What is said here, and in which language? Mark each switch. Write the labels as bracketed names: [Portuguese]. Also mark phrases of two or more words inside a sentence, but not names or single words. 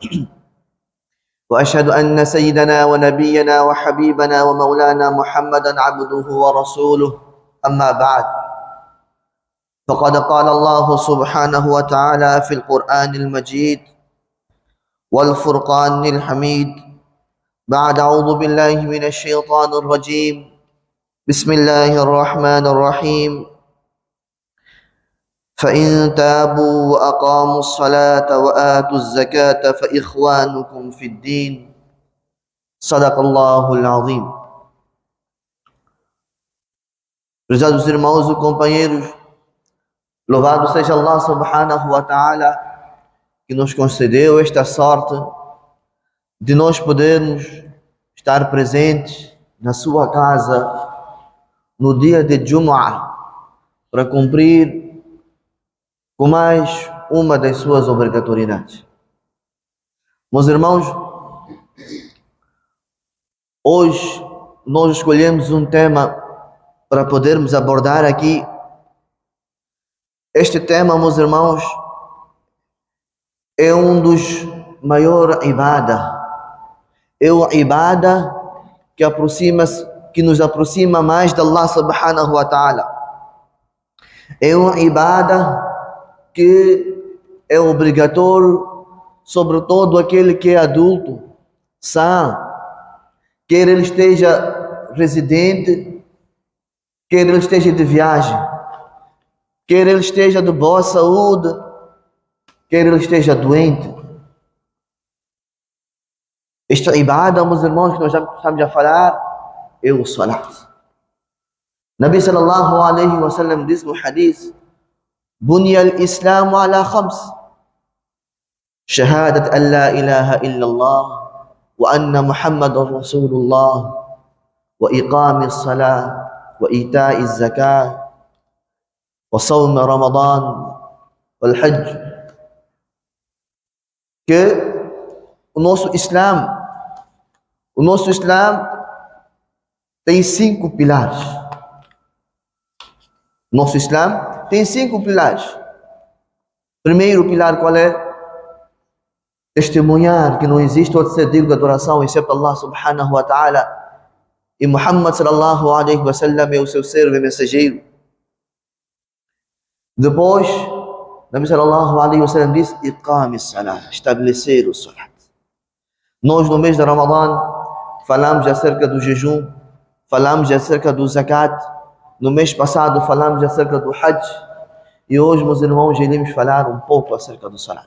[Arabic] وأشهد أن سيدنا ونبينا وحبيبنا ومولانا محمدا عبده ورسوله أما بعد فقد قال الله سبحانه وتعالى في القرآن المجيد والفرقان الحميد بعد أعوذ بالله من الشيطان الرجيم بسم الله الرحمن الرحيم فإن تابوا وأقاموا الصلاة وآتوا الزكاة فإخوانكم في الدين صدق الله العظيم. [Portuguese] Prezados irmãos e companheiros, louvado seja [Arabic] الله سبحانه وتعالى, [Portuguese] que nos concedeu esta sorte de nós podermos estar presentes na sua casa no dia de Jumu'ah para cumprir com mais uma das suas obrigatoriedades. Meus irmãos, hoje nós escolhemos um tema para podermos abordar aqui. Este tema, meus irmãos, é um dos maiores ibadah. É o ibadah que nos aproxima mais de [Arabic] الله سبحانه وتعالى. [Portuguese] É um ibadah que é obrigatório sobre todo aquele que é adulto, sã, quer ele esteja residente, quer ele esteja de viagem, quer ele esteja de boa saúde, quer ele esteja doente. Esta ibada, meus irmãos, que nós já estamos a falar, é o salat. [Arabic] نبي صلى الله عليه وسلم [Portuguese] diz no hadith: [Arabic] بني الإسلام على خمس شهادة أن لا إله إلا الله وأن محمد رسول الله وإقام الصلاة وإيتاء الزكاة وصوم رمضان والحج. [Portuguese] Que o nosso Islã tem 5 pilares. Nosso Islã tem 5 pilares. Primeiro pilar qual é? Testemunhar que não existe outro ser digno de adoração exceto [Arabic] الله سبحانه وتعالى, [Portuguese] e [Arabic] محمد صلى الله عليه وسلم [Portuguese] é o seu servo e mensageiro. Depois, [Arabic] نبي صلى الله عليه وسلم [Portuguese] diz: [Arabic] إقام الصلاة, [Portuguese] estabelecer o salat. Nós no mês de Ramadã falamos acerca do jejum, falamos acerca do zakat. No mês passado falamos acerca do Hajj e hoje, meus irmãos, iremos falar um pouco acerca do Salat.